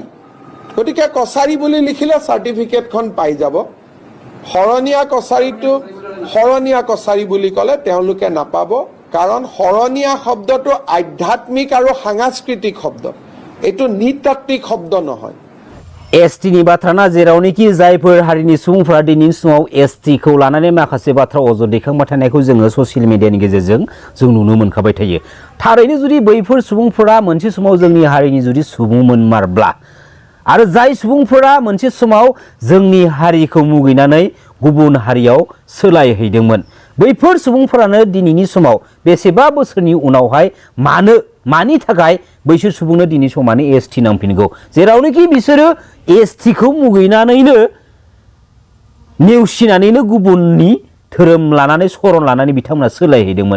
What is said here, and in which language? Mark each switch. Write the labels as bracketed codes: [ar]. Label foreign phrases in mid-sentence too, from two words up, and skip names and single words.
[as] গতিকে কছাৰী বুলি লিখিলে চাৰ্টিফিকেটখন পাই যাব। শৰণীয়া কছাৰী বুলি ক'লে তেওঁলোকে নাপাব, কাৰণ শৰণীয়া শব্দটো আধ্যাত্মিক আৰু সাংস্কৃতিক শব্দ, এইটো নৃতাত্ত্বিক শব্দ নহয়। [brx] एसटिनि बाथ्राना, जेरावनोखि जायफोर हारिनि सुबुंफोरा दिनैनि समाव एसटिखौ लानानै माखासे बाथ्रा अजद दैखांबाय थानायखौ जोङो [en] social media [brx] गेजेरजों जों नुनो मोनखाबाय थायो। थारैनो जुदि बैफोर सुबुंफोरा मोनसे समाव जोंनि हारिनि जुदि सुबुंमोनमारब्ला, आरो जाय सुबुंफोरा मोनसे समाव जोंनि हारिखौ मुगैनानै गुबुन हारियाव सोलायहैदोंमोन, बैफोर सुबुंफोरानो दिनैनि समाव बेसेबा बोसोरनि उनावहाय मानि थाखाय बैसोर सुबुंनो दिनै समानो एसटि नांफिनगौ, जेरावनोखि बिसोरो एसटिखौ मुगैनानैनो नेवसिनानैनो गुबुननि धोरोम लानानै सरन लानानै बिथांमोना सोलायहैदोंमोन।